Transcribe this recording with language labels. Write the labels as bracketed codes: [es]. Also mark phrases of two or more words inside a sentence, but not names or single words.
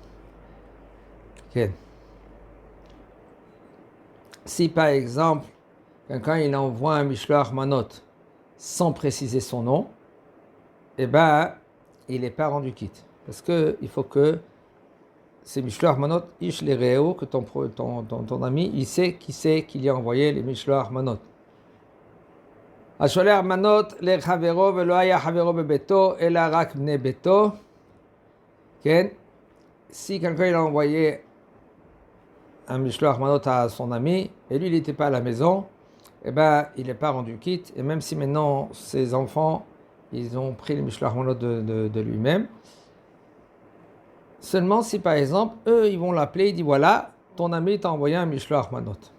[fr] Si par exemple, quelqu'un il envoie un [he] משלוח מנות [fr] sans préciser son nom, il n'est pas rendu quitte. Parce qu'il faut que ces [he] משלוח מנות, איש לרעהו, [fr] que ton ami, il sait qui c'est qui lui a envoyé les [he] משלוח מנות. השולח מנות לחברו ולא היה חברו בביתו אלא רק בני ביתו. [fr] Si quelqu'un il a envoyé un [he] משלוח מנות [fr] à son ami et lui il n'était pas à la maison, il n'est pas rendu quitte. Et même si maintenant ses enfants ils ont pris le [he] משלוח מנות [fr] de lui-même, seulement si par exemple eux ils vont l'appeler, il dit voilà, ton ami t'a envoyé un [he] משלוח מנות.